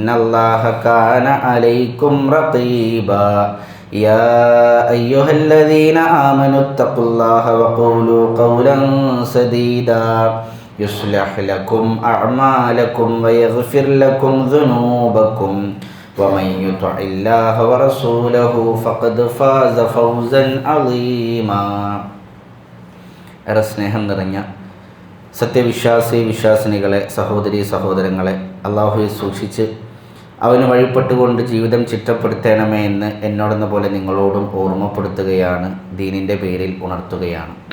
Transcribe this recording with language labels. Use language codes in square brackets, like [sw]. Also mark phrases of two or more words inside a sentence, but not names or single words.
[ar] الله كان عليكم رقيبا يا أيها الذين آمنوا اتقوا الله وقولوا قولا سديدا يصلح لكم أعمالكم ويغفر لكم ذنوبكم ومن يطع الله ورسوله فقد فاز فوزا عظيما. [ml] ഏറെ സ്നേഹം നിറഞ്ഞ വിശ്വാസിനികളെ, സഹോദരീ സഹോദരങ്ങളെ, അള്ളാഹുവെ സൂക്ഷിച്ച് അവന് വഴിപ്പെട്ടുകൊണ്ട് ജീവിതം ചിട്ടപ്പെടുത്തണമേ എന്ന് എന്നോടെന്ന പോലെ നിങ്ങളോടും ഓർമ്മപ്പെടുത്തുകയാണ്, ദീനിൻ്റെ പേരിൽ ഉണർത്തുകയാണ്.